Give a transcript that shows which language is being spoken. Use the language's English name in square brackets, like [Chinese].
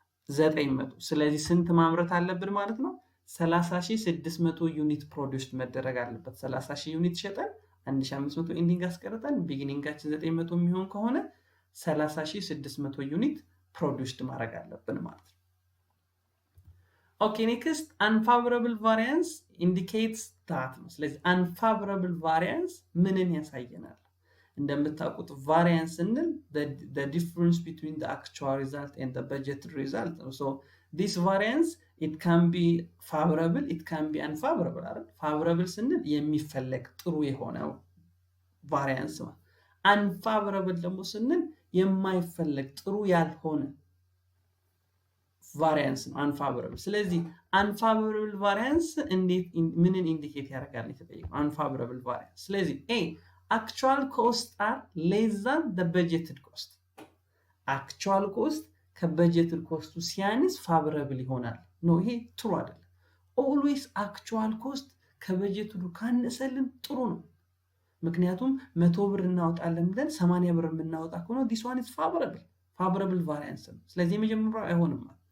[Amharic] 900። ስለዚህ ስንት ማምረት አለብን ማለት ነው? 30,600 ዩኒት ፕሮዲውስድ መደረግ አለበት። 30,000 ዩኒት ሸጠን 1,500 ኢንዲንግ አስቀርጠን ቢጊኒንጋችን 900 የሚሆን ከሆነ 30,600 ዩኒት ፕሮዲውስድ ማድረግ አለብን ማለት ነው። ኦኬ ኔክስት [English] unfavorable variance indicates that [Amharic] ነው። ስለዚህ unfavorable variance ምንን ያሳየናል? [English] እንደምታውቁት variance እንል the difference between the actual result and the budgeted result. So this variance it can be favorable, it can be unfavorable አይደል? [Amharic] favorable ስንል የሚፈለግ ጥሩ የሆነው variance ነው። unfavorable ደግሞ ስንል የማይፈለግ ጥሩ ያልሆነ ቫሪያንስ ነው unfavorable። ስለዚህ unfavorable variance እንዴት ምንን ኢንዲኬት ያደርጋል የተጠየቀው? unfavorable variance። ስለዚህ [English] a actual costs are less than the budgeted cost። [Amharic] actual cost ከበጀትድ ኮስቱ ሲያንስ favorable ይሆናል ነው። ይሄ ትሩ አይደለም። always actual cost ከበጀትዱ ካነሰልን ጥሩ ነው። ምክንያቱም 100 ብር እናወጣለን ብለን 80 ብር የምናወጣ ከሆነ [English] this one is favorable variance [Amharic] ነው። ስለዚህ የመጀመሪያው አይሆንም።